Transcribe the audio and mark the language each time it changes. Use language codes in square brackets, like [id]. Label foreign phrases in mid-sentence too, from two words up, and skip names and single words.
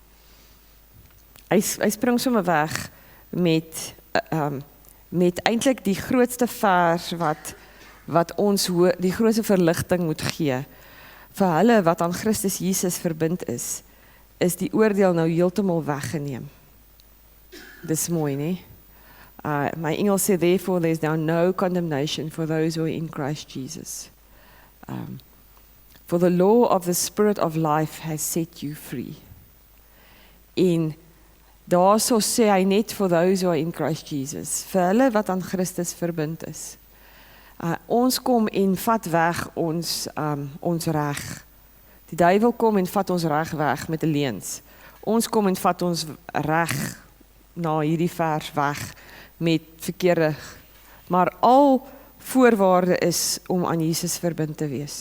[af] Hy spring sommer weg met eintlik die grootste vers wat ons die grootste verligting moet gee vir hulle wat aan Christus Jesus verbind is die oordeel nou heeltemal weggeneem. Dis mooi, nee? My Engels sê, [en] therefore there is now no condemnation for those who are in Christ Jesus. For the law of the Spirit of life has set you free. [af] En daarso sê hy net [en] for those who are in Christ Jesus, [af] vir hulle wat aan Christus verbind is. Ons kom en vat weg ons reg. Die duiwel kom en vat ons reg weg met 'n leuns. Ons kom en vat ons reg na hierdie vers weg met verkeerde, maar al voorwaarde is om aan Jesus verbind te wees.